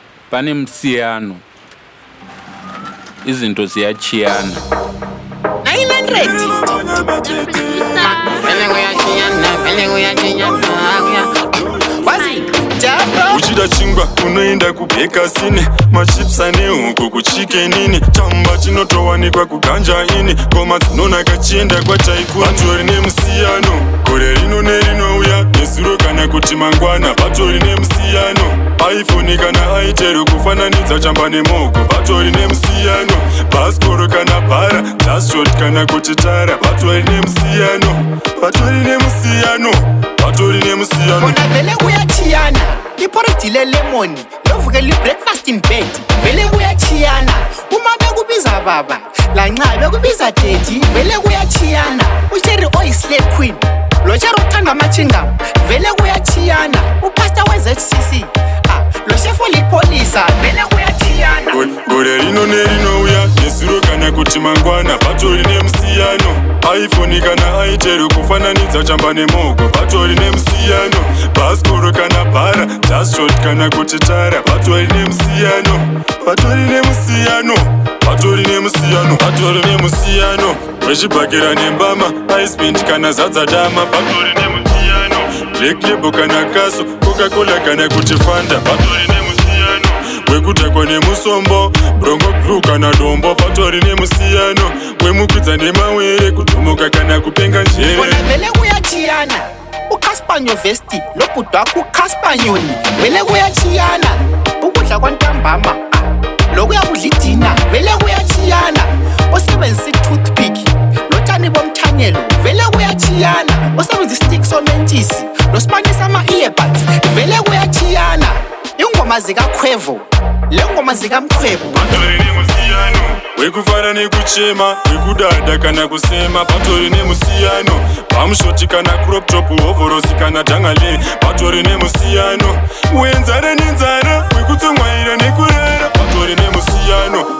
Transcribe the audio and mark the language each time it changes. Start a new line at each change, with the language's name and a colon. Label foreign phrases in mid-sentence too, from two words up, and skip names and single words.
Shona: Pane musiyano.
North Ndebele: Izinto ziyachiyana. Nine hundred. Vele kuyachiyana, vele kuyachiyana. Wazi, Jabro.
Shona: Uchida chingwa, unoenda kubheka sine. Machips ane huku kuchike nini? Chamba chinotowanikwa kuganja ini. Ngoma dzinonaka chienda kwa Tycoon. Patori nemusiyano. Gore rino nerinouya, nezuro kana kuti mangwana. Patori nemusiyano. iPhone kana Itel kufananidza chamba nemoko. Patori nemusiyano. Bhaskoro kana Bhara, Just Shot kana kuti Tara. Patori nemusiyano. Patori nemusiyano. Patori nemusiyano.
North Ndebele: Kona vele kuyachiyana. Iporiji lelemoni, lovuke li-
English: breakfast in bed.
North Ndebele: Vele kuyachiyana. Uma bekubiza baba, lanxa bekubiza daddy, vele kuyachiyana. Ucheri oyi-
English: slay queen,
North Ndebele: lo cheri uthanda amachingam, vele kuyachiyana. Upastor we-Z C C, ah, lo chef olipholisa, vele kuyachiyana.
Shona: Go-, gore rino nerinouya, nezuro kana kuti mangwana. Patori nemusiyano. iPhone kana Itel kufananidza chamba nemoko. Patori nemusiyano. Bhaskoro kana Bhara, Just Shot kana kuti Tara. Patori nemusiyano. Patori nemusiyano. Patori nemusiyano. Patori nemusiyano. Wechibhakira nembama, Ice Mint kana zadza dama. Patori nemusiyano. Black Label kana Kaso, Coca-Cola kana kuti Fanta. Patori nemusiyano. Wekudhakwa nemusombo, Bronco Blue kana Dombo. Patori nemusiyano. Wemukwidza nemawere, kudhumuka kana kupenga njere.
North Ndebele: Kona vele kuyachiyana. UCasper Nyovesti, lo bhuti wakho uCasper Nyoni. Vele kuyachiyana. Ukudla kwantambama, ah, lokuyakudla idina. Vele kuyachiyana. Osebenzisa i-toothpick, lotshani bomthanyelo. Vele kuyachiyana. Osebenzisa i-stick somentshisi, losibane sama-earbuds. Vele kuyachiyana. Ingoma zikaKhwevo, le ngoma zikaMkhwebo.
Shona: Patori nemusiyano. Wekufara nekuchema, wekudada kana kusema. Patori nemusiyano. Pamshoti kana
English: crop top,
Shona: hovhorosi kana dhangale. Patori nemusiyano. Wenzara nenzara, wekutsongwaira nekurara. Patori nemusiyano.